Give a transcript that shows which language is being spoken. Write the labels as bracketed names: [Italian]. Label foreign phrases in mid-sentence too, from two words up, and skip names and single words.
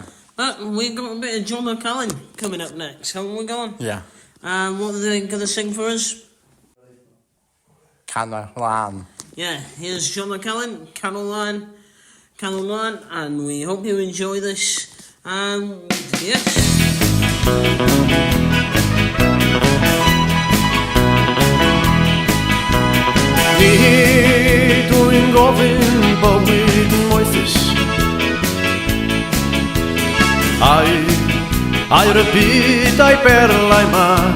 [English] But we've got a bit of John McCallan coming up next, haven't we, Dawn? Yeah. What are they going to sing for us? Canolfan. Yeah, here's John McCallan, Canolfan, and we hope you enjoy this. And yes. [Welsh] Nid wy'n gofyn bywyd yn moethus A'r y byd a'i berlau ma